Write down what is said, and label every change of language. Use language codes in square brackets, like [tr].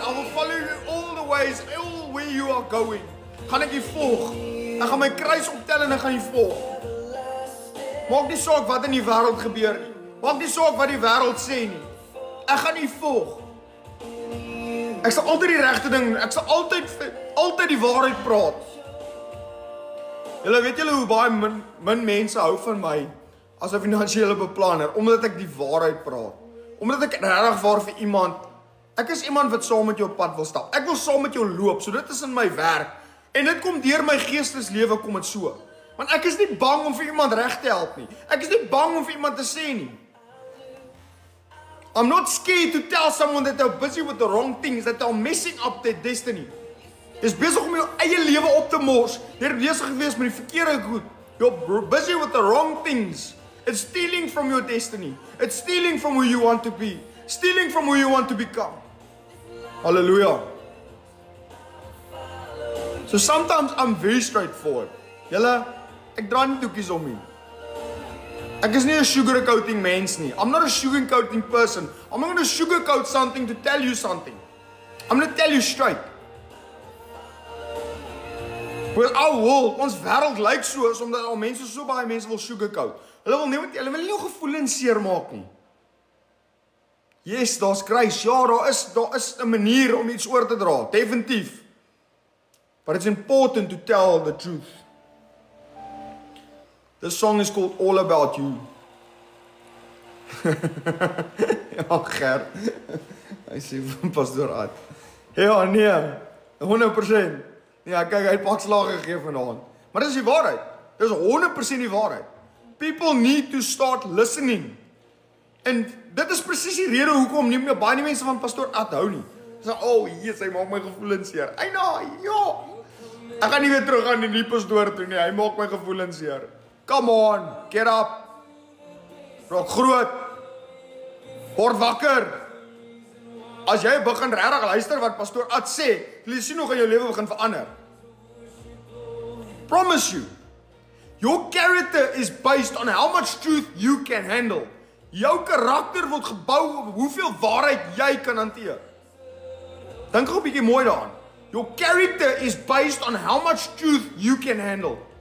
[en] I will follow you all the ways, all where you are going. [af] Gaan ek U volg. Ek gaan my kruis optel en ek gaan U volg. Maak nie saak wat in die wêreld gebeur nie. Maak nie saak wat die wêreld sê nie. Ek gaan U volg. Ek sal altyd die regte ding doen. Ek sal altyd die waarheid praat. Julle weet julle hoe baie min mense hou van my as 'n finansiële beplanner, omdat ek die waarheid praat. Omdat ek regtig waar vir iemand, ek is iemand wat saam met jou op pad wil stap. Ek wil saam met jou loop, so dit is in my werk. En dit kom deur my geesteslewe kom dit so. Want ek is nie bang om vir iemand reg te help nie. Ek is nie bang om vir iemand te sê nie. [en] I'm not scared to tell someone that they're busy with the wrong things, that they're messing up their destiny. [af] Jy's besig om jou eie lewe op te mors. Jy's besig gewees met die verkeerde goed. [en] You're busy with the wrong things. It's stealing from your destiny. It's stealing from who you want to be. Stealing from who you want to become. Hallelujah. So sometimes I'm very straightforward. [af] Julle, ek dra nie doekies om nie. Ek is nie 'n sugarcoating mens nie. [en] I'm not a sugarcoating person. I'm not going to sugarcoat something to tell you something. I'm going to tell you straight. Well, our world, [af] ons wêreld lyk so, is omdat al mense so baie mense wil sugarcoat. Hulle wil nie jou gevoelens seermaak nie. Yes, daar's kruis. Ja, daar is 'n manier om iets oor te dra, definitief. [en] But it's important to tell the truth. This song is called All About You. [af] Ja, Ger. Hy sê van Pastoor Ad. Ja, nee, 100%. Ja, kyk, hy het pak slag gegee vanaand. Maar dis die waarheid. Dis 100% die waarheid. [en] People need to start listening. [af] En dit is presies die rede hoekom nie meer baie mense van Pastoor Ad hou nie. Sê, "Oh, Jesus, hy maak my gevoelens seer." Eina, ja. Ek gaan nie weer terug aan die pastoor toe nie. Hy maak my gevoelens seer. [en] Come on, get up. [af] Raak groot. Word wakker. As jy begin regtig luister wat Pastoor Ad sê, jy sien hoe gaan jou lewe begin verander. [en] Promise you. Your character is based on how much truth you can handle. [af] Jou karakter word gebou op hoeveel waarheid jy kan hanteer. Dink gou 'n bietjie mooi daaraan. [en] Your character is based on how much truth you can handle.